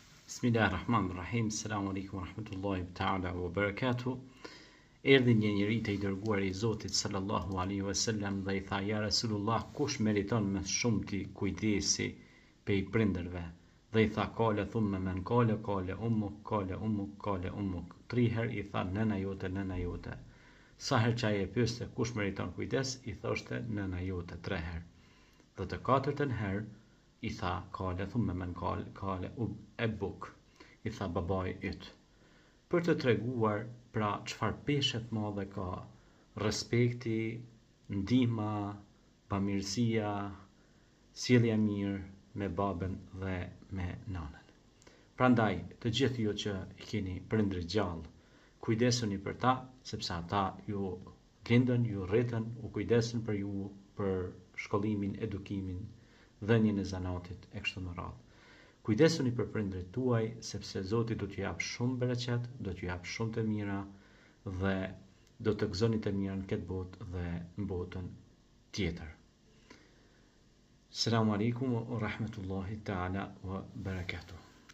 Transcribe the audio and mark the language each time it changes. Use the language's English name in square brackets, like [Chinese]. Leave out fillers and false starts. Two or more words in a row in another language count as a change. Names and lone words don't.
[Arabic] بسم الله الرحمن الرحيم. السلام عليكم ورحمة الله تعالى وبركاته. [Albanian] Erdhi një njeri të i dërguar i Zotit [Arabic] صلى الله عليه وسلم [Albanian] dhe i tha: [Arabic] يا رسول الله, [Albanian] kush meriton më shumë ti kujdesi pe i prindërve? Dhe i tha: [Arabic] قال ثم من، قال أمك، قال أمك، قال أمك. [Albanian] 3 herë i tha: nëna jote, nëna jote. Sa herë që ai e pyeste kush meriton kujdes, i thoshte nëna jote 3 herë. Dhe të 4-ën herë i tha: [Arabic] قال ثم من، قال أبوك, [Albanian] i tha babai yt. Për të treguar pra çfarë peshe të madhe ka respekti, ndihma, bamirësia, sjellja mirë me babën dhe me nanën. Prandaj, të gjithë ju që i keni prindër gjallë, kujdesuni për ta, sepse ata ju lindën, ju rritën, u kujdesën për ju, për shkollimin, edukimin, dhënien e zanatit e kështu me radhë. Kujdesuni për prindërit tuaj, sepse Zoti do t'ju jap shumë bereqet, do t'ju jap shumë të mira dhe do të gëzoni të mirën këtë botë dhe në botën tjetër. [Arabic] السلام عليكم ورحمة الله تعالى وبركاته.